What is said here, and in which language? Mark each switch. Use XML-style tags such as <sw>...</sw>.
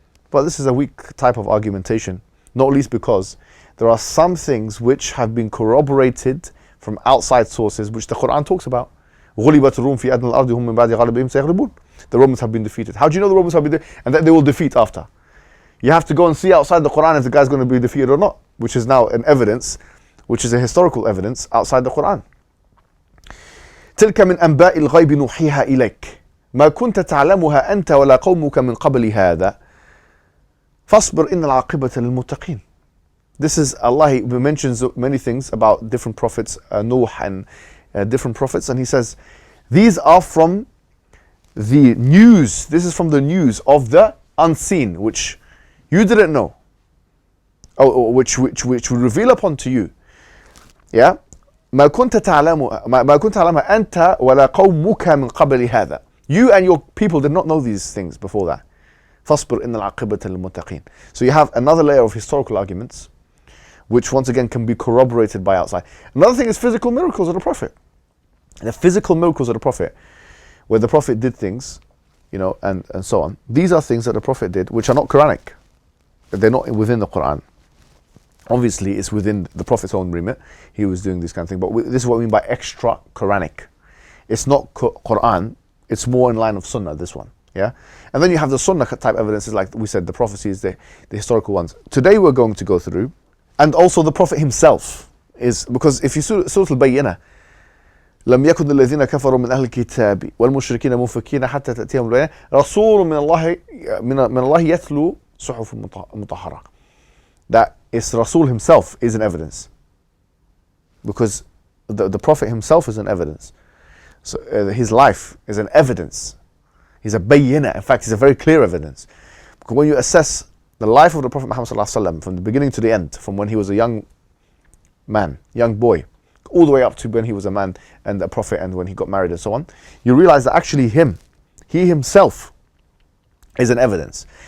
<en>But this is a weak type of argumentation, not least because there are some things which have been corroborated from outside sources which the Quran talks about.</en> <ar>غُلِبَتِ الرُّومُ فِي أَدْنَى الْأَرْضِ هُمْ مِنْ بَعْدِ غَلَبِهِمْ سَيَغْلِبُونَ.</ar> <en>The Romans have been defeated. How do you know the Romans have been defeated? And that they will defeat after. You have to go and see outside the Quran if the guy's going to be defeated or not, which is now an evidence, which is a historical evidence outside the Quran.</en> <ar>تلك من أنباء الغيب نوحيها إليك ما كنت تعلمها أنت ولا قومك من قبل هذا فاصبر إن العاقبة للمتقين.</ar> <en>This is Allah, he mentions many things about different prophets, Nuh and different prophets, and he says, these are from the news, this is from the news of the unseen, which you didn't know, or which we reveal upon to you. Yeah?</en> <ar>ما كنت تعلمها أنت ولا قومك من قبل هذا.</ar> <en>You and your people did not know these things before that.</en> <ar>فاصبر إن العاقبة للمتقين.</ar> <en>So you have another layer of historical arguments, which once again can be corroborated by outside. Another thing is physical miracles of the Prophet. The physical miracles of the Prophet, where the Prophet did things, and so on. These are things that the Prophet did, which are not Quranic. They're not within the Quran. Obviously, it's within the Prophet's own remit. He was doing this kind of thing. But this is what we mean by extra Quranic. It's not Quran. It's more in line of Sunnah, this one. Yeah? And then you have the Sunnah type evidences, like we said, the prophecies, the historical ones. Today we're going to go through, and also the Prophet himself is, because if you Surah Al-Bayyinah,</en> <ar>لم يكن الذين كفروا من أهل الكتاب والمشركين منفكين حتى تأتيهم البينة رسول من الله يتلو صحف مطهرة.</ar> <en>That is Rasul himself is an evidence, because the Prophet himself is an evidence. So his life is an evidence. He's a bayyinah. In fact, he's a very clear evidence. Because when you assess the life of the Prophet Muhammad ﷺ from the beginning to the end, from when he was a young man, young boy, all the way up to when he was a man and a prophet and when he got married and so on, you realize that actually he himself is an evidence.</en>